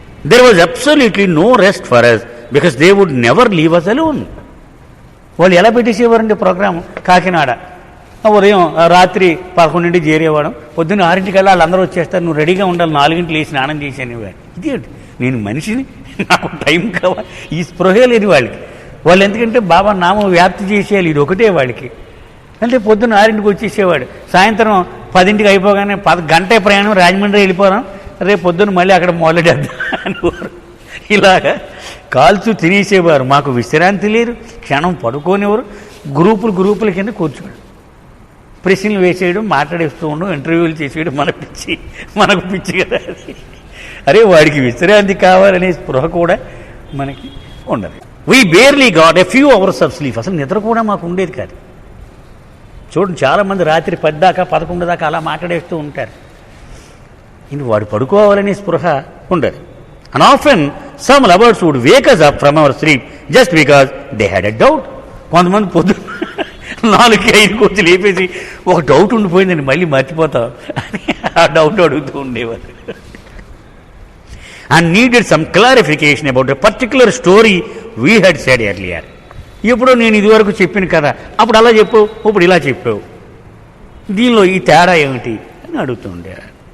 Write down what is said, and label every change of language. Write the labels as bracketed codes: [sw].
[en] There was absolutely no rest for us because they would never leave us alone. [te] వాళ్ళు ఎలా పెట్టేసేవారండి programme? Kakinada ఉదయం రాత్రి 11 చేరేవాడు, పొద్దున్న 6 వాళ్ళందరూ వచ్చేస్తారు, నువ్వు రెడీగా ఉండాలి, 4 లేచి స్నానం చేసేవాడు. ఇదేంటి, నేను మనిషిని, నాకు టైం కావాలి, ఈ స్పృహే లేదు వాళ్ళకి. వాళ్ళు ఎందుకంటే బాబా నామం వ్యాప్తి చేసేయాలి, ఇది ఒకటే వాళ్ళకి. అంటే పొద్దున్న 6 వచ్చేసేవాడు, సాయంత్రం 10 అయిపోగానే గంటే ప్రయాణం రాజమండ్రి వెళ్ళిపోవడం, రేపు పొద్దున్న మళ్ళీ అక్కడ మొదలెడద్దాం అనేవారు. ఇలాగా కాల్చు తినేసేవారు. మాకు విశ్రాంతి లేదు, క్షణం పడుకోనివారు. గ్రూపుల కింద కూర్చోడు, ప్రశ్నలు వేసేయడం, మాట్లాడేస్తూ ఉండడం, ఇంటర్వ్యూలు చేసేయడం. మనకు పిచ్చి కదా అది. అరే వాడికి విశ్రాంతి కావాలనే స్పృహ కూడా మనకి ఉండదు. [en] We barely got a few hours of sleep. [te] అసలు నిద్ర కూడా మాకు ఉండేది కాదు. చూడండి, చాలామంది రాత్రి 10 దాకా 11 దాకా అలా మాట్లాడేస్తూ ఉంటారు. ఇంక వాడు పడుకోవాలనే స్పృహ ఉండదు. [en] And often some lovers would wake us up from our sleep just because they had a doubt. [te] కొంతమంది పొద్దు 4-5 వచ్చి లేపేసి ఒక డౌట్ ఉండిపోయిందండి, మళ్ళీ మర్చిపోతాం అని ఆ డౌట్ అడుగుతూ ఉండేవారు. [en] And needed some clarification about a particular story we had said earlier. [te] ఇప్పుడు నేను ఇదివరకు చెప్పిన కదా, అప్పుడు అలా చెప్పావు, ఇప్పుడు ఇలా చెప్పావు, దీనిలో ఈ తేడా ఏమిటి అని అడుగుతూ ఉండేవారు.